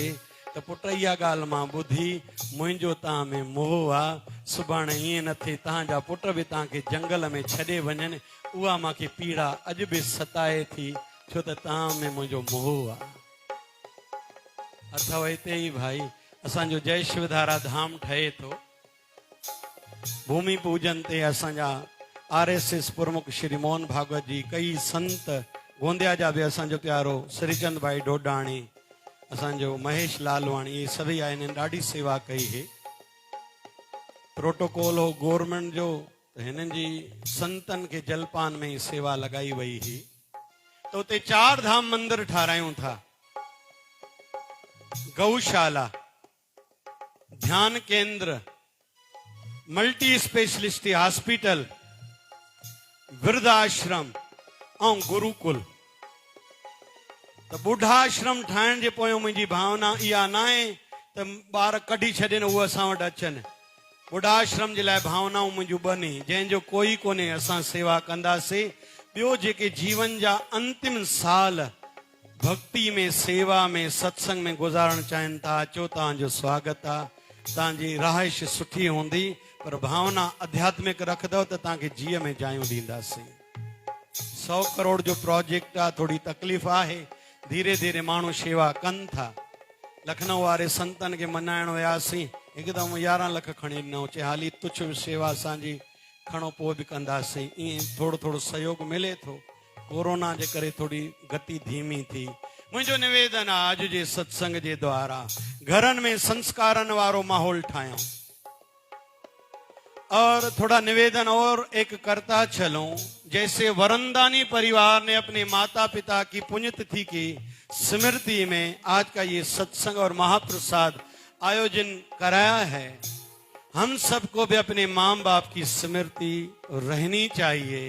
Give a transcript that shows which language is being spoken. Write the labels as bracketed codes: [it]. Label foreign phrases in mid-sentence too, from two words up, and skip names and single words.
[sd] त पुट इहा ॻाल्हि मां ॿुधी, मुंहिंजो तव्हां में मोह आहे, सुभाणे ईअं न थिए तव्हांजा पुट बि तव्हांखे जंगल में छॾे वञनि, उहा मूंखे पीड़ा अॼु बि सताए थी, छो त तव्हां में मुंहिंजो मोह आहे। अथव हिते ई भाई असांजो जय शिवधारा धाम ठहे थो। भूमि पूजन ते असांजा RSS प्रमुख श्री मोहन भागवत जी, कई संत गोंदिया जा बि असांजो प्यारो श्रीचंद भाई डोडाणी, असांजो महेश लालवाणी, ये सभई आहिनि, ॾाढी सेवा कई है। प्रोटोकॉल हो गवर्नमेंट जो, त हिननि जी संतन खे जलपान में ही सेवा लॻाई वई हुई। त उते 4 धाम मंदिर ठारायूं था, गौशाला, ध्यान केंद्र, मल्टी स्पेशलिस्ट हॉस्पिटल, वृद्धाश्रम ऐं गुरुकुल। त ॿुढाश्रम ठाहिण जे पोयों मुंहिंजी भावना इहा न आहे त ॿार कढी छॾनि उहे असां वटि अचनि। ॿुढाश्रम जे लाइ भावनाऊं मुंहिंजूं ॿनी, जंहिंजो कोई कोन्हे असां सेवा कंदासीं। ॿियो जेके जीवन जा अंतिम साल भक्ति में, सेवा में, सत्संग में गुज़ारण चाहिनि था, अचो, तव्हांजो स्वागत आहे। तव्हांजी रहाइश सुठी हूंदी, पर भावना आध्यात्मिक रखंदव त तव्हांखे जीअ में जायूं ॾींदासीं। 100 करोड़ जो प्रोजेक्ट आहे, थोड़ी तकलीफ़ आहे, धीरे धीरे माण्हू शेवा कनि था। लखनऊ वारे संतनि खे मनाइण वियासीं, हिकदमि 11 लख खणी ॾिनऊं, चए हाली तुच्छ शेवा असांजी, खणो पोइ बि कंदासीं। ईअं थोरो थोरो सहयोग मिले थो। कोरोना जे करे थोड़ी गति धीमी थी। मुंहिंजो निवेदन आहे अॼु जे सत्संग जे द्वारा घरनि में संस्कारनि वारो माहौल ठाहियूं। [hi] और थोड़ा निवेदन और एक करता चलूं, जैसे वरंदानी परिवार ने अपने माता पिता की पुण्यतिथि की स्मृति में आज का ये सत्संग और महाप्रसाद आयोजन कराया है, हम सबको भी अपने माँ बाप की स्मृति रहनी चाहिए।